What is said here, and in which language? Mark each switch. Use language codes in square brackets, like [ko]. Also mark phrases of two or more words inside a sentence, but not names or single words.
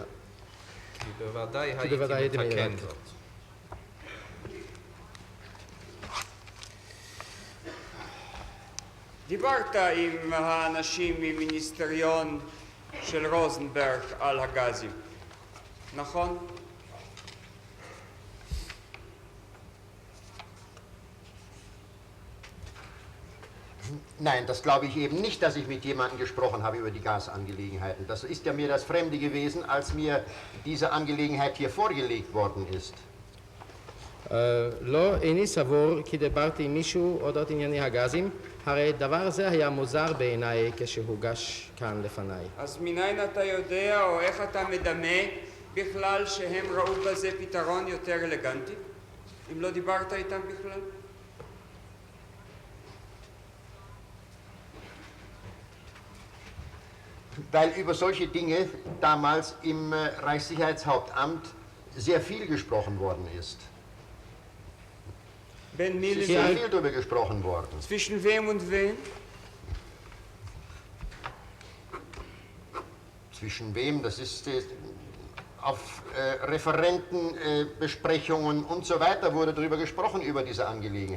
[he] כי בוודאי בוודאי הייתי הייתי מעיר מתקן על זאת. דיברת עם האנשים ממיניסטריון של רוזנברג על הגזים, נכון? [de] Nein, das glaube ich eben nicht, dass ich mit jemandem gesprochen habe über die Gasangelegenheiten. Das ist ja mir das Fremde gewesen, als mir diese Angelegenheit hier vorgelegt worden ist. [he] לא, איני סבור כי דיברתי עם מישהו אודות ענייני הגזים, הרי דבר זה היה מוזר בעיניי כשהוגש כאן לפניי. אז מניין אתה יודע או איך אתה מדמה בכלל שהם ראו בזה פתרון יותר אלגנטי? אם לא דיברת איתם בכלל? [de] Weil über solche Dinge damals im Reichssicherheitshauptamt sehr viel gesprochen worden ist. [he] בין מי [de] Es ist [he] למי? [de] sehr viel darüber gesprochen worden. zwischen wem und wen? Zwischen wem? Das ist auf Referentenbesprechungen und so weiter wurde darüber gesprochen, über diese Angelegenheit.